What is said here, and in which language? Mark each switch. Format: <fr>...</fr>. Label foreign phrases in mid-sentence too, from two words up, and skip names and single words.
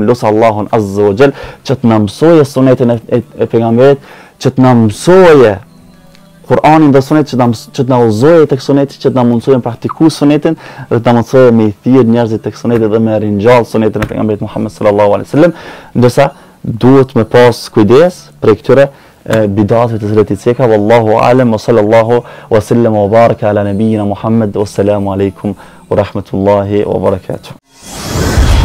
<sq>Lut Allahun</sq> <ar>عز وجل</ar> <sq>që të na mësojë sunetin e pejgamberit, që të na mësojë Kur'anin dhe sunetin, që të na udhëzojë tek suneti, që të na mundsojë të praktikojmë sunetin dhe të na mundsojë me i thirr njerëzit tek suneti dhe me ringjall sunetin e pejgamberit Muhammed</sq> <ar>صلى الله عليه وسلم.</ar> <sq>Ndërsa duhet me pas kujdes për këtyre bidatëve të cilat i ceka.</sq> <ar>والله أعلم وصلى الله وسلم وبارك على نبينا محمد. والسلام عليكم ورحمة الله وبركاته.</ar>